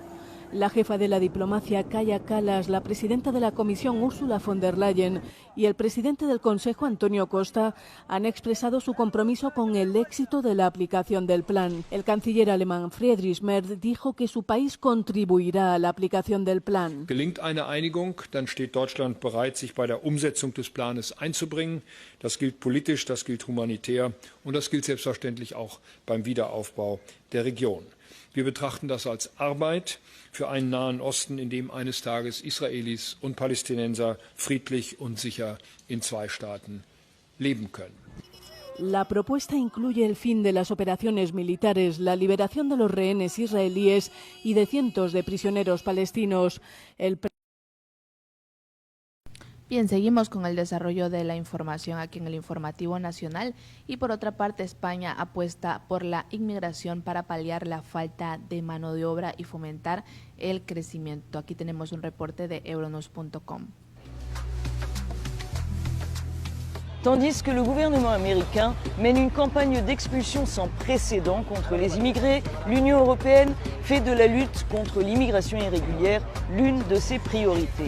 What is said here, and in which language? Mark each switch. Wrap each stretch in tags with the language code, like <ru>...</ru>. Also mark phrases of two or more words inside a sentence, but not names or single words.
<es>La jefa de la diplomacia, Kaja Kallas, la presidenta de la Comisión, Ursula von der Leyen, y el presidente del Consejo, Antonio Costa, han expresado su compromiso con el éxito de la aplicación del plan. El canciller alemán Friedrich Merz dijo que su país contribuirá a la aplicación del plan.</es> <de>Gelingt eine Einigung, dann steht Deutschland bereit, sich bei der Umsetzung des Planes einzubringen. Das gilt politisch, das gilt humanitär und das gilt selbstverständlich auch beim Wiederaufbau der Region. Wir betrachten das als Arbeit für einen Nahen Osten, in dem eines Tages Israelis und Palästinenser friedlich und sicher in 2 Staaten leben können.</de> <es>La propuesta incluye el fin de las operaciones militares, la liberación de los rehenes israelíes y de cientos de prisioneros palestinos. Bien, seguimos con el desarrollo de la información aquí en el Informativo Nacional y por otra parte España apuesta por la inmigración para paliar la falta de mano de obra y fomentar el crecimiento. Aquí tenemos un reporte de Euronews.com.</es> <fr>Tandis que le gouvernement américain mène une campagne d'expulsion sans précédent contre les immigrés, l'Union européenne fait de la lutte contre l'immigration irrégulière l'une de ses priorités.</fr>